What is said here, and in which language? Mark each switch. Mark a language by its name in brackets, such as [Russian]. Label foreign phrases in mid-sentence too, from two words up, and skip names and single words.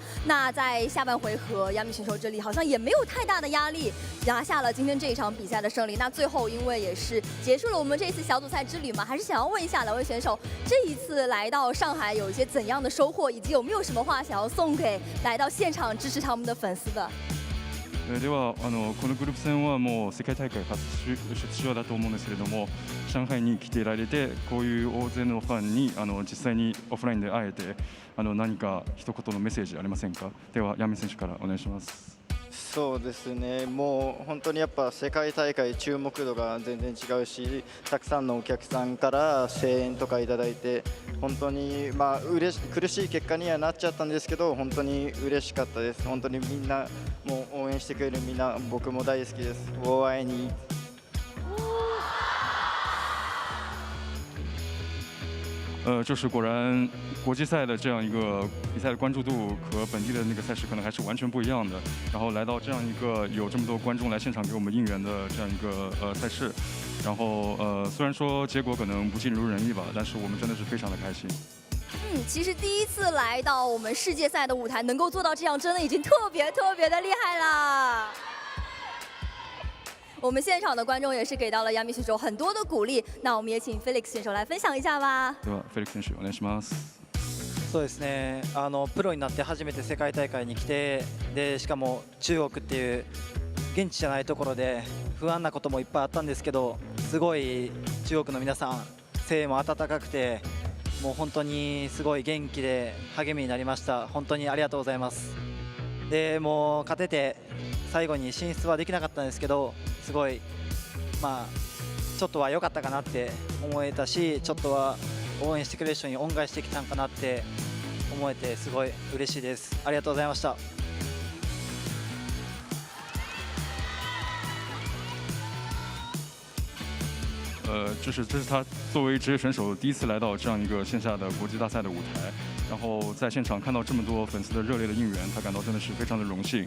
[Chinese] 那在下半回合，亚米选手这里好像也没有太大的压力，拿下了今天这一场比赛的胜利。那最后因为也是结束了我们这次小组赛之旅嘛，还是想要问一下两位选手，这一次来到上海有一些怎样的收获，以及有没有什么话想要送给来到现场支持他们的粉丝的？ [Japanese] ではこのグループ戦はもう世界大会初出場だと思うんですけれども、上海に来ていられてこういう大勢のファンに実際にオフラインで会えて何か一言のメッセージありませんか？ではヤミ選手からお願いします。そうですね、もう本当にやっぱ世界大会注目度が全然違うし、たくさんのお客さんから声援とかいただいて、本当に苦しい結果にはなっちゃったんですけど、本当に嬉しかったです。本当にみんなもう応援してくれるみんな、僕も大好きです。 [Chinese] 我愛你。就是果然国际赛的这样一个比赛的关注度和本地的那个赛事可能还是完全不一样的。然后来到这样一个有这么多观众来现场给我们应援的这样一个赛事，然后虽然说结果可能不尽如人意吧，但是我们真的是非常的开心。其实第一次来到我们世界赛的舞台，能够做到这样，真的已经特别的厉害了。我们现场的观众也是给到了亚米选手很多的鼓励，那我们也请 Felix 選手来分享一下吧。 [Japanese] では Felix 選手お願いします。そうですね、プロになって初めて世界大会に来て、でしかも中国っていう現地じゃないところで不安なこともいっぱいあったんですけど、すごい中国の皆さん声援も温かくて、もう本当にすごい元気で励みになりました。本当にありがとうございます。でもう勝てて最後に進出はできなかったんですけど、すごいちょっとは良かったかなって思えたし、ちょっとは応援してくれる人に恩返ししてきたんかなって思えて、すごい嬉しいです。ありがとうございました。 [Chinese] 就是这是他作为职业选手第一次来到这样一个线下的国际大赛的舞台，然后在现场看到这么多粉丝的热烈的应援，他感到真的是非常的荣幸。